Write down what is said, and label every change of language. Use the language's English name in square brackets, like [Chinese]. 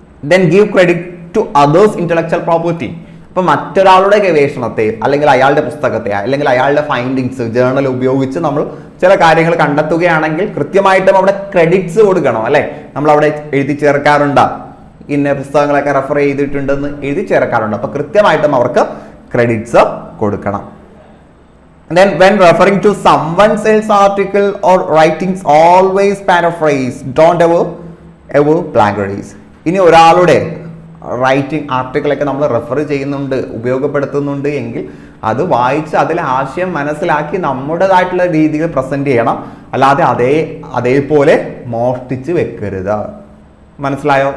[English] Then give credit to others intellectual property. [Malayalam] ഇപ്പൊ മറ്റൊരാളുടെ ഗവേഷണത്തെ അല്ലെങ്കിൽ അയാളുടെ പുസ്തകത്തെ അല്ലെങ്കിൽ അയാളുടെ ഫൈൻഡിങ്സ് ജേർണൽ ഉപയോഗിച്ച് നമ്മൾ ചില കാര്യങ്ങൾ കണ്ടെത്തുകയാണെങ്കിൽ കൃത്യമായിട്ടും അവിടെ ക്രെഡിറ്റ്സ് കൊടുക്കണം. അല്ലെ, നമ്മൾ അവിടെ എഴുതി ചേർക്കാറുണ്ട്, ഇന്ന പുസ്തകങ്ങളൊക്കെ റെഫർ ചെയ്തിട്ടുണ്ടെന്ന് എഴുതി ചേർക്കാറുണ്ട്. അപ്പൊ കൃത്യമായിട്ടും അവർക്ക് ക്രെഡിറ്റ്സ് കൊടുക്കണം. [English] Then when referring to someone else's article or writings, always paraphrase. Don't ever plagiarize. [Malayalam] ഇനി ഒരാളുടെ റൈറ്റിംഗ് ആർട്ടിക്കിളൊക്കെ നമ്മൾ റെഫർ ചെയ്യുന്നുണ്ട്, ഉപയോഗപ്പെടുത്തുന്നുണ്ട് എങ്കിൽ അത് വായിച്ച് അതിലെ ആശയം മനസ്സിലാക്കി നമ്മുടേതായിട്ടുള്ള രീതിയിൽ പ്രസന്റ് ചെയ്യണം. അല്ലാതെ അതേപോലെ മോഷ്ടിച്ച് വെക്കരുത്. മനസ്സിലായോ?